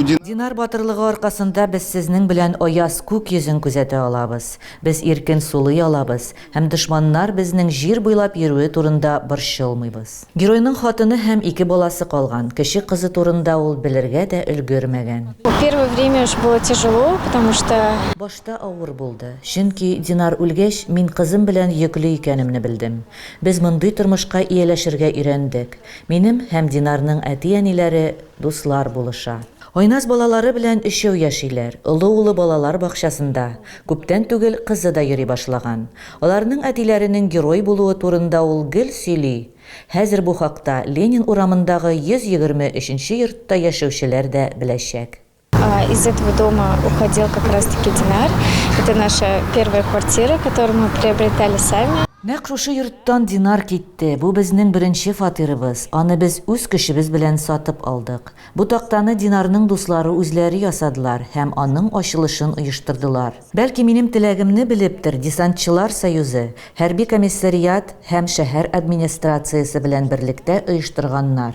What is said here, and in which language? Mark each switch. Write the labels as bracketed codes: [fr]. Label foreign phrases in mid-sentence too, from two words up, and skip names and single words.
[tt] Динар батырлыгы аркасында без сезнең белән аяз күк йөзен күзәтә алабыз. Без иркен сулый алабыз һәм дошманнар безнең җир буйлап йөрүе турында борчылмыйбыз. Геройның хатыны һәм 2 баласы калган. Кече кызы турында ул белергә дә өлгермәгән. [ru] Первое время было тяжело, потому что [tt] Башта авыр булды. Чөнки Динар үлгәч, мин кызым белән йөкле икәнемне белдем. Без мондый тормышка ияләшергә өйрәндек. Минем һәм Динарның әти-әниләре дуслар булыша. Ойнас балалары белән өчәү яшиләр. Улы балалар бакчасында. Күптән түгел кызы да йөри башлаган. Аларның әтиләренең герой булуы турында ул гел сөйли. Хәзер бу хакта Ленин урамындагы 123-нче йортта яшәүчеләр дә беләчәк. [ru] Из этого дома уходил как раз-таки Динар. Это наша первая квартира, которую мы приобретали сами. [tt] Нәкъ шушы йорттан Динар китте. Бу безнең беренче фатирыбыз. Аны без үз көчебез белән сатып алдык. Бу тактаны Динарның дуслары үзләре ясадылар һәм аның ачылышын оештырдылар. Бәлки минем теләгемне белептер Десантчылар союзы, хәрби комиссариат һәм шәһәр администрациясе белән берлектә оештырганнар.